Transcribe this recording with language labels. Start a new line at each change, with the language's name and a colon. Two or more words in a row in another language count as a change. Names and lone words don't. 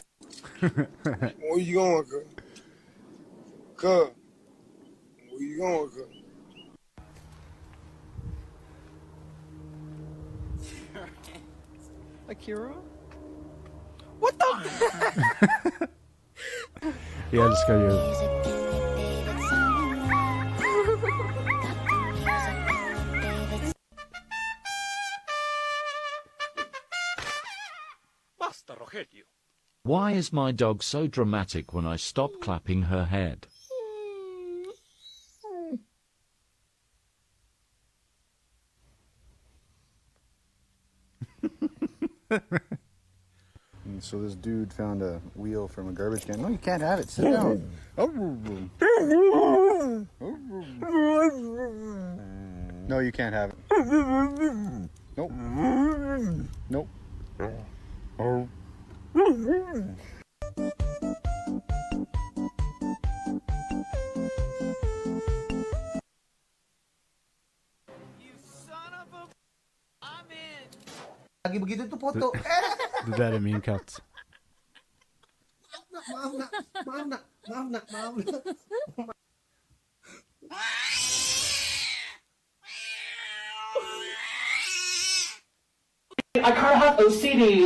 English: Where you going, girl? Girl. Where you going, girl? Akira? What the?
Swedish: Jag älskar ju.
Spanish: Basta, Rogelio.
English: Why is my dog so dramatic when I stop clapping her head? And so this dude found a wheel from a garbage can. No, you can't have it. Sit down. No, you can't have it. Nope. Nope.
Indonesian: Lagi begitu tuh foto.
Swedish: Det där är min katt.
Indonesian: Maaf nak, maaf nak, maaf nak, maaf nak.
English: I kind of have OCD.